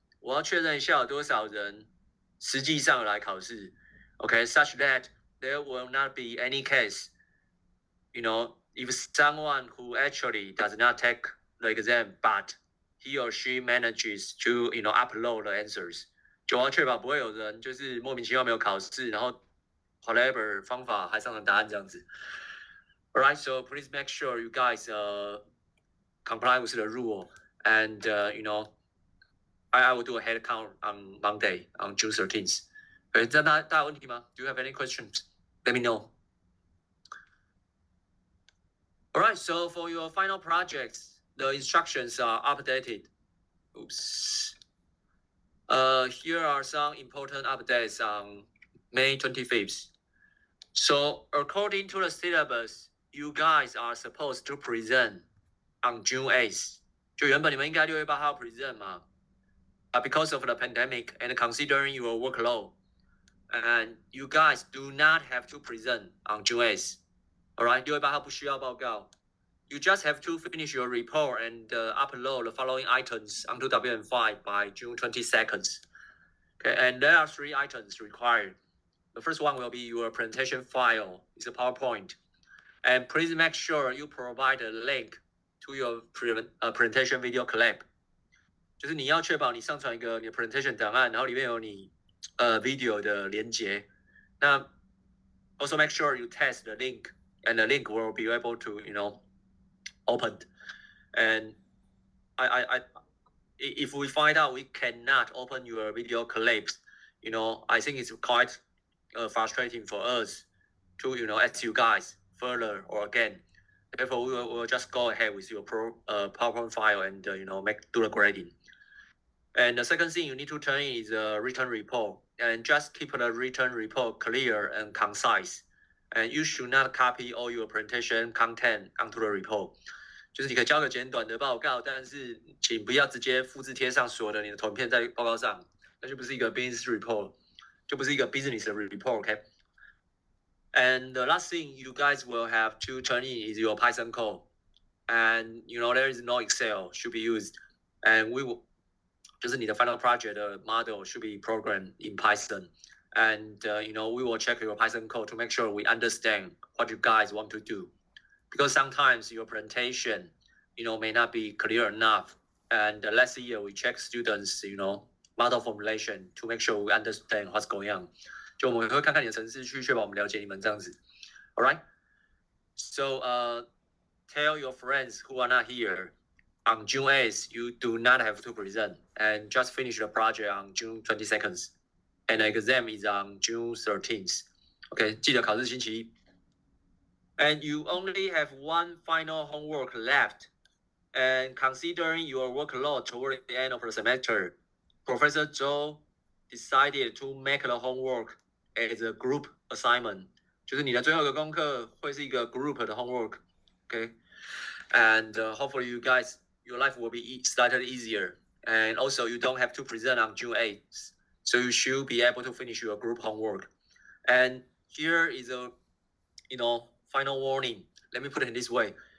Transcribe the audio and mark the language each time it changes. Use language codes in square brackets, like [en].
[zh] 我要确认一下有多少人实际上来考试 [en] Okay, such that there will not be any case, if someone who actually does not take the exam, but he or she manages to, upload the answers. [zh] 就要确保不会有人就是莫名其妙没有考试，然后 whatever 方法还上了答案这样子。 [en] Alright, so please make sure you guys comply with the rule. And, I will do a head count on Monday, on June 13th. [zh] 这样大家有问题吗？ [en] Do you have any questions? Let me know. Alright, so for your final projects, the instructions are updated. Oops. Here are some important updates on May 25th. So according to the syllabus, you guys are supposed to present on June 8th. [zh] 就原本你们应该6月8号 present 嘛。 [en] Because of the pandemic and considering your workload, and you guys do not have to present on June 8th. [zh] Alright, 6月8号不需要报告。 [en] You just have to finish your report and upload the following items onto WN5 by June 22nd. Okay, and there are 3 items required. The first one will be your presentation file. It's a PowerPoint. And please make sure you provide a link to your presentation video clip. [zh] 就是你要确保你上传一个你的 presentation 档案，然后里面有你video 的连接。 [en] 那 also make sure you test the link, and the link will be able to, opened. And if we find out we cannot open your video clips, I think it's quite frustrating for us to, ask you guys further or again. Therefore, we'll just go ahead with your PowerPoint file and do the grading. And the second thing you need to turn in is a written report, and just keep the written report clear and concise. And you should not copy all your presentation content onto the report. [zh] 就是你可以交个简短的报告，但是请不要直接复制贴上所有的你的图片在报告上，那就不是一个 business report， 就不是一个 business report，OK？ [en] And the last thing you guys will have to turn in is your Python code, and there is no Excel should be used, and we will [zh] 就是你的 [en] final project model should be programmed in Python, and we will check your Python code to make sure we understand what you guys want to do, because sometimes your presentation may not be clear enough, and last year we check students model formulation to make sure we understand what's going on. [zh] 就我们会看看你的程式，去确保我们了解你们这样子。 [en] All right. So tell your friends who are not here. On June 8th, you do not have to present, and just finish the project on June 22nd, and the exam is on June 13th. [zh] Okay, 记得考试星期一。 [en] And you only have one final homework left. And considering your workload toward the end of the semester, Professor Zhou decided to make the homework as a group assignment. [zh] 就是你的最后一个功课会是一个 group 的 homework. [en] Okay, and hopefully your life will be slightly easier. And also you don't have to present on June 8th. So you should be able to finish your group homework. And here is a, final warning. Let me put it in this way.